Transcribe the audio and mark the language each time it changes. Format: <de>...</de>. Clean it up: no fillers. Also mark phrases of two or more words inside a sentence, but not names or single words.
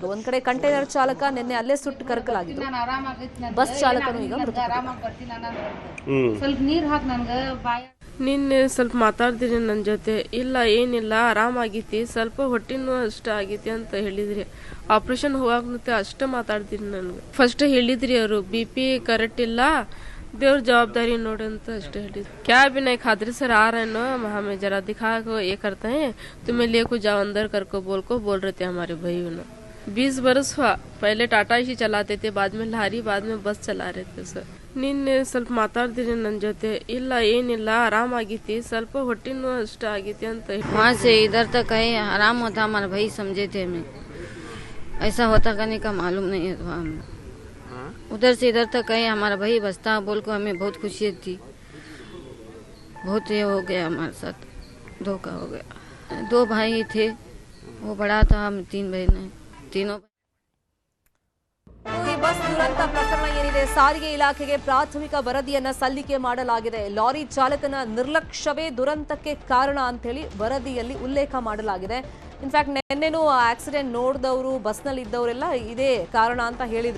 <kn>ಒಂದ್ ಕಡೆ ಕಂಟೈನರ್ ಚಾಲಕ ನಿನ್ನೆ ಅಲ್ಲೇ ಸುಟ್ಟು ಕರಕಲಾಗಿದ್ದು, ಬಸ್ ಚಾಲಕನು ಈಗ ನಿನ್ನೆ ಸ್ವಲ್ಪ ಮಾತಾಡ್ದಿರಿ ನನ್ನ ಜೊತೆ. ಇಲ್ಲ ಏನಿಲ್ಲ, ಆರಾಮಾಗೈತಿ, ಸ್ವಲ್ಪ ಹೊಟ್ಟಿನೂ ಅಷ್ಟ ಆಗೈತಿ ಅಂತ ಹೇಳಿದ್ರಿ. ಆಪರೇಷನ್ ಹೋಗಾಕ ಅಷ್ಟೇ ಮಾತಾಡ್ತೀರಿ. ನನ್ಗೆ ಫಸ್ಟ್ ಹೇಳಿದ್ರಿ ಅವರು BP ಕರೆಕ್ಟ್ ಇಲ್ಲ, ದೇವರ ಜವಾಬ್ದಾರಿ ನೋಡಂತ ಅಷ್ಟೇ ಹೇಳಿ।</kn> <hi>क्या भी नहीं खादरी सर आ रहे ना, हमें जरा दिखा को ये करते हैं, तुम्हें ले को जाओ अंदर कर को बोल रहे थे हमारे भाई ना। 20 वर्ष हुआ, पहले टाटा ही चलाते थे, बाद में लारी, बाद में बस चला रहे थे सर।</hi> <kn>ನಿನ್ನೆ ಸ್ವಲ್ಪ ಮಾತಾಡ್ದಿರಿ ನನ್ನ ಜೊತೆ. ಇಲ್ಲ ಏನಿಲ್ಲ, ಆರಾಮಾಗೈತಿ, ಸ್ವಲ್ಪ ಹೊಟ್ಟಿನೂ ಅಷ್ಟ ಆಗೈತಿ ಅಂತ.</kn> <hi>वहाँ से इधर तक है, आराम होता हमारा भाई समझे थे हमें, ऐसा होता करने का मालूम नहीं है हमें। उधर से इधर तक है हमारा भाई बसता बोल को हमें बहुत खुशी थी। बहुत ये हो गया हमारे साथ, धोखा हो गया। 2 भाई थे, वो बड़ा था, हम 3 बहन हैं, तीनों।</hi> <kn>ಈ ಬಸ್ ದುರಂತ ಪ್ರಕರಣ ಏನಿದೆ, ಸಾರಿಗೆ ಇಲಾಖೆಗೆ ಪ್ರಾಥಮಿಕ ವರದಿಯನ್ನ ಸಲ್ಲಿಕೆ ಮಾಡಲಾಗಿದೆ. ಲಾರಿ ಚಾಲಕನ ನಿರ್ಲಕ್ಷ್ಯವೇ ದುರಂತಕ್ಕೆ ಕಾರಣ ಅಂತ ಹೇಳಿ ವರದಿಯಲ್ಲಿ ಉಲ್ಲೇಖ ಮಾಡಲಾಗಿದೆ. ಇನ್ಫ್ಯಾಕ್ಟ್ ನಿನ್ನೆನೂ ಆಕ್ಸಿಡೆಂಟ್ ನೋಡಿದವರು, ಬಸ್ನಲ್ಲಿ ಇದ್ದವರೆಲ್ಲ ಇದೇ ಕಾರಣ ಅಂತ ಹೇಳಿದ್ರು.</kn>